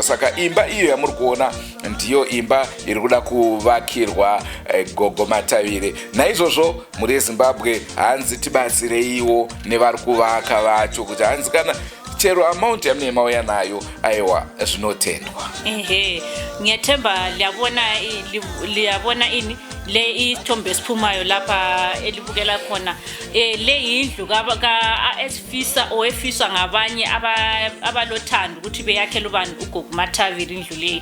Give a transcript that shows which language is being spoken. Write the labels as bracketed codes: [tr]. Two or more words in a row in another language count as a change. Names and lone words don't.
[sn] Saka imba iyo yamuri kuona ndiyo imba iri kuda kuvakirwa Gogo Matavire. Naizvozvo mhuri yeZimbabwe hanzi tibatsireiwo nevari kuvaka vacho kuti hanzi kana chero amount yamune mauya nayo aiwa zvinotendwa. [nd] Ngiyathemba liyabona ini le ithombe esiphumayo lapha elibukela khona le yindlu efiswa ngabanye abalothando ukuthi beyakhele ubani uGogo Matavire indlu leyi.